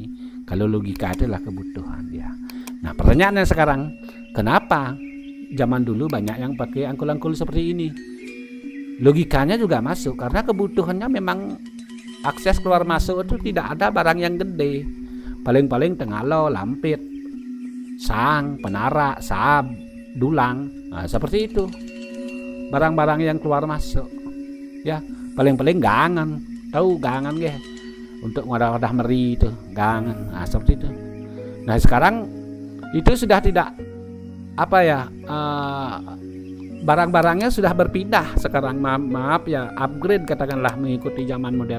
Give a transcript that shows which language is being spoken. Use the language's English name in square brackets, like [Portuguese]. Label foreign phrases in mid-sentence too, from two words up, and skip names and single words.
[Indonesian] Kalau logika itulah kebutuhan ya. Nah, pertanyaannya sekarang, kenapa zaman dulu banyak yang pakai angkul-angkul seperti ini? Logikanya juga masuk karena kebutuhannya memang akses keluar masuk itu tidak ada barang yang gede. [Balinese] Paling-paling tengalo, lampit, sang, penara, sab, dulang. [Indonesian] Nah, seperti itu. Barang-barang yang keluar masuk. Ya, paling-paling gangan. Tahu gangan nggih? Untuk wadah-wadah meri itu, gangan. Nah, seperti itu. Nah, sekarang itu sudah tidak barang-barangnya sudah berpindah sekarang, maaf ya, upgrade katakanlah, mengikuti zaman modern.